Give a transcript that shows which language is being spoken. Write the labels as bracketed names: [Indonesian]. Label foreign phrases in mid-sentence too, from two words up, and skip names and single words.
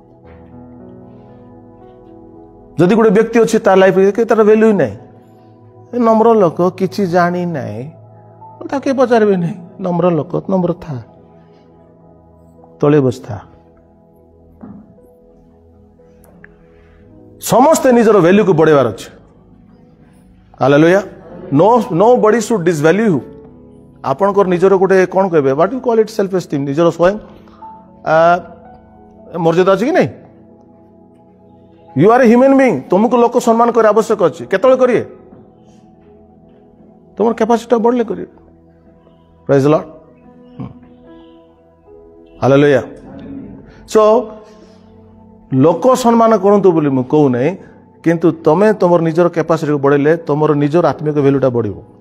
[Odia] ଯଦି ଗୋଟେ ବ୍ୟକ୍ତି ଅଛି ତା ଲାଇଫରେ ତାର ଭ୍ୟାଲ୍ୟୁ ହିଁ ନାହିଁ ନମ୍ର ଲୋକ କିଛି ଜାଣି ନାହିଁ ତାକୁ କିଏ ପଚାରିବେ ନାହିଁ ନମ୍ର ଲୋକ ନମ୍ର ଥା ତଳେ ବସିଥା ସମସ୍ତେ ନିଜର ଭ୍ୟାଲ୍ୟୁକୁ ବଢ଼େଇବାର ଅଛି ହାଲେଲୁୟା [English] nobody should devalue you [Odia] ଆପଣଙ୍କର ନିଜର ଗୋଟେ କ'ଣ କହିବେ [English] what you call it self esteem [Odia] ନିଜର ସ୍ୱୟଂ ମର୍ଯ୍ୟାଦା ଅଛି କି ନାହିଁ [English] you are a human being [Odia] ତୁମକୁ ଲୋକ ସମ୍ମାନ କରିବା ଆବଶ୍ୟକ ଅଛି କେତେବେଳେ କରିବେ ତୁମର କ୍ୟାପାସିଟିଟା ବଢ଼ିଲେ କରିବେ [English] praise the Lord [Odia] ହାଲେଲୁୟା ସୋ ଲୋକ ସମ୍ମାନ କରନ୍ତୁ ବୋଲି ମୁଁ କହୁନାହିଁ କିନ୍ତୁ ତମେ ତୁମର ନିଜର କ୍ୟାପାସିଟିକୁ ବଢ଼େଇଲେ ତୁମର ନିଜର ଆତ୍ମିକ ଭ୍ୟାଲ୍ୟୁଟା ବଢ଼ିବ